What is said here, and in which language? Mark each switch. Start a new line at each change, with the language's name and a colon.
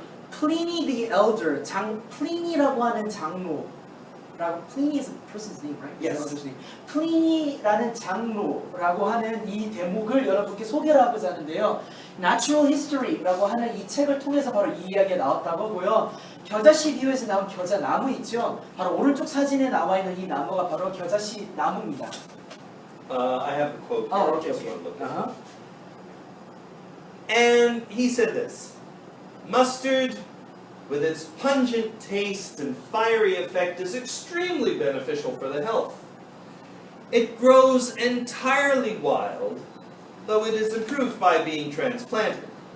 English: Pliny the Elder,
Korean: 플리니라고 하는 장로라고,
English: Pliny is a person's name, right? Yes.
Korean: 플리니라는 장로라고 하는 이 대목을 여러분께 소개를 하고자 하는데요. Natural History라고 하는 이 책을 통해서 바로 이 이야기가 나왔다고 하고요. 겨자씨 비유에서 나온 겨자 나무 있죠? 바로 오른쪽 사진에 나와 있는 이 나무가 바로 겨자씨 나무입니다.
English: I have a quote here. Okay. And he said this, mustard, with its pungent taste and fiery effect, is extremely beneficial for the health. It grows entirely wild, though it is improved by being transplanted.